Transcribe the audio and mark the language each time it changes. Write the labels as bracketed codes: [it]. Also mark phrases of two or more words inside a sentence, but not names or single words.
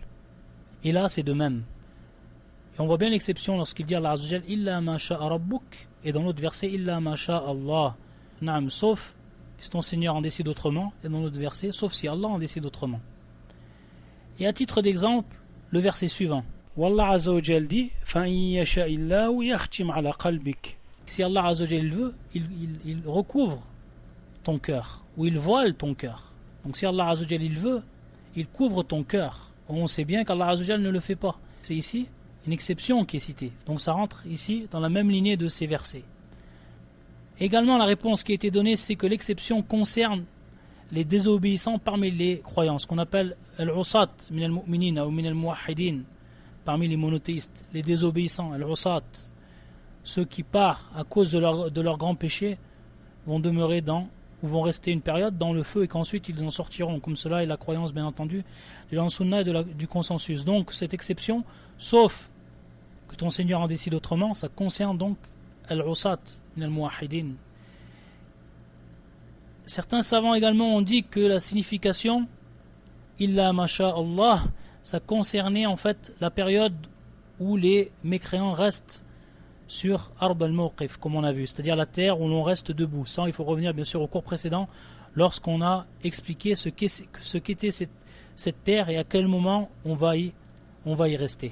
[fr] Et là, c'est de même. Et on voit bien l'exception lorsqu'il dit [ar] الله عز وجل إلا ما شاء ربك, [fr] et dans l'autre verset [ar] إلا ما شاء الله. [fr] Naam, sauf si ton Seigneur en décide autrement, et dans l'autre verset, sauf si Allah en décide autrement. Et à titre d'exemple, le verset suivant. [ar] والله عز وجل [fr] dit [ar] فإن يشإ الله يختم على قلبك. [fr] Si [ar] الله عز وجل [fr] veut, il recouvre ton cœur, ou il voile ton cœur. Donc si [ar] الله عز وجل [fr] il veut, il couvre ton cœur. On sait bien qu' [ar] الله عز وجل [fr] ne le fait pas. C'est ici une exception qui est citée. Donc ça rentre ici dans la même lignée de ces versets. Également, la réponse qui a été donnée, c'est que l'exception concerne les désobéissants parmi les croyants, ce qu'on appelle [ar] العصاة من المؤمنين [fr] ou [ar] من الموحدين, [fr] parmi les monothéistes, les désobéissants, al-usat, ceux qui partent à cause de leur grand péché, vont demeurer ou vont rester une période dans le feu et qu'ensuite ils en sortiront. Comme cela est la croyance, bien entendu, de la sunna et du consensus. Donc cette exception, sauf que ton Seigneur en décide autrement, ça concerne donc [ar] العصاة من الموحدين. [fr] Certains savants également ont dit que la signification [ar] إلا ما شاء الله, [fr] ça concernait en fait la période où les mécréants restent sur [ar] أرض الموقف, [fr] comme on a vu, c'est-à-dire la terre où l'on reste debout. Ça, il faut revenir bien sûr au cours précédent lorsqu'on a expliqué ce qu'était cette terre et à quel moment on va y rester.